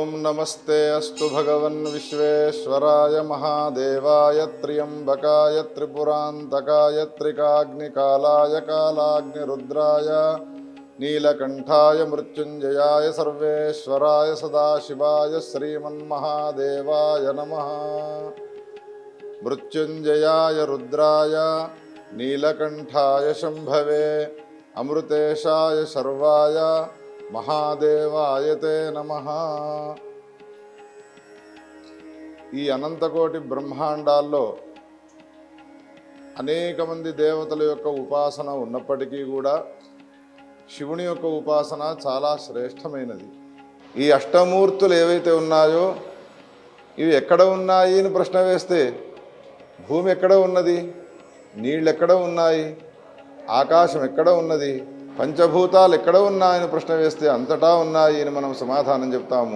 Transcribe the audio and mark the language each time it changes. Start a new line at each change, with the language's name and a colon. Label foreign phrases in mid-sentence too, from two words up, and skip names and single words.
Sanskrit: नमस्ते अस्तु भगवन् विश्वेश्वराय महादेवाय त्र्यंबकाय त्रिपुरान्तकाय त्रिकाग्निकालाय कालाग्निरुद्राय नीलकंठाय मृत्युंजयाय सर्वेश्वराय सदाशिवाय श्रीमन्महादेवाय नमः। मृत्युंजयाय रुद्राय नीलकंठाय शंभवे अमृतेशाय सर्वाय महादेवाय ते नमः।
Telugu: ఈ అనంతకోటి బ్రహ్మాండాల్లో అనేక మంది దేవతల యొక్క ఉపాసన ఉన్నప్పటికీ కూడా శివుని యొక్క ఉపాసన చాలా శ్రేష్టమైనది. ఈ అష్టమూర్తులు ఏవైతే ఉన్నాయో ఇవి ఎక్కడ ఉన్నాయి అని ప్రశ్న వేస్తే భూమి ఎక్కడ ఉన్నది, నీళ్ళు ఎక్కడ ఉన్నాయి, ఆకాశం ఎక్కడ ఉన్నది, పంచభూతాలు ఎక్కడ ఉన్నాయని ప్రశ్న వేస్తే అంతటా ఉన్నాయి అని మనం సమాధానం చెప్తాము.